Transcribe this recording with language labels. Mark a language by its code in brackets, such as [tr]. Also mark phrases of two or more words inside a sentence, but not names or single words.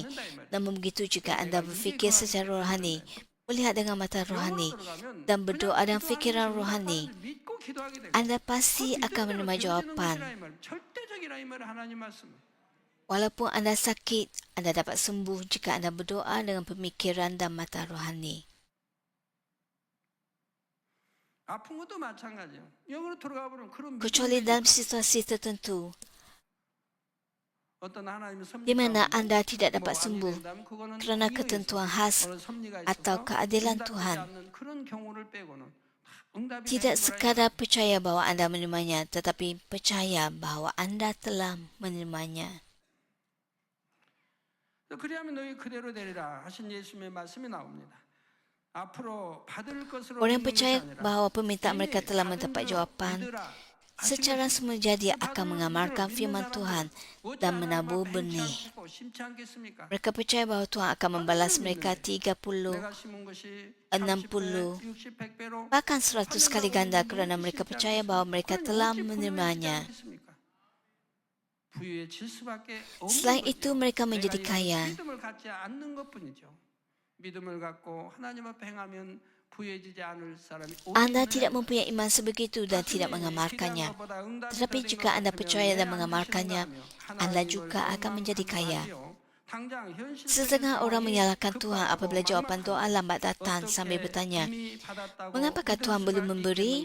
[ms] Namun begitu jika anda berfikir secara rohani, melihat dengan mata rohani, dan berdoa dengan fikiran rohani, anda pasti akan menerima jawapan. Walaupun anda sakit, anda dapat sembuh jika anda berdoa dengan pemikiran dan mata rohani. [ko] 아픈 것도 마찬가지예요. 영으로 들어가 보면 그런 [ms] Kecuali dalam situasi tertentu, [ko] 어떤 하나님의 [ms] di mana [ko] 섭리가 [ms] anda tidak dapat [ko] 왕이 [ms] sembuh [ko] 된다면 그거는 [ms] kerana [ko] 이유가 [ms] ketentuan [ko] 있어요. [ms] khas [ko] 어느 섭리가 [ms] atau [ko] 있어서 [ms] keadilan [ko] 응답되지 [ms] Tuhan. [ko] 않는 그런 경우를 빼고는 다 응답이 [ms] Tidak [ko] 되는 거라 [ms] sekadar percaya bahawa anda menerimanya, tetapi percaya bahawa anda telah menerimanya. [ko] 그리하면 너희 그대로 되리라 하신 예수님의 말씀이 나옵니다. 앞으로 받을 것으로 [ms] Orang yang [ko] 믿는 것이 [ms] percaya [ko] 아니라 [ms] bahawa permintaan [ko] 이미 [ms] mereka telah [ko] 받은 [ms] mendapat [ko] 줄 [ms] jawapan, [ko] 믿으라 하신 [ms] secara [ko] 것입니다. [ms] semula jadi akan [ko] 받을 [ms] mengamalkan [ko] 줄을 믿는 [ms] firman [ko] 사람들은 [ms] Tuhan [ko] 어찌 [ms] dan [ko] 하나님과 [ms] menabur [ko] 뱀치 [ms] benih. [ko] 않겠고 심치 않겠습니까? [ms] Mereka percaya bahawa Tuhan akan membalas mereka 30, [ko] 내가 심은 것이 [ms] 60, [ko] 30배, 60, 100배로 [ms] bahkan 100 kali ganda kerana mereka percaya bahawa mereka telah menerimanya. Selain itu, mereka menjadi kaya. [ko] 믿음을 갖지 않는 것뿐이죠. 믿음을 갖고 하나님 앞에 행하면 부유해지지 않을 사람이 [ms] Anda tidak mempunyai iman sebegitu dan tidak mengamalkannya. Tetapi jika anda percaya dan mengamalkannya, anda juga akan menjadi kaya. Setengah orang menyalahkan Tuhan apabila jawapan doa lambat datang sambil bertanya, mengapakah Tuhan belum memberi?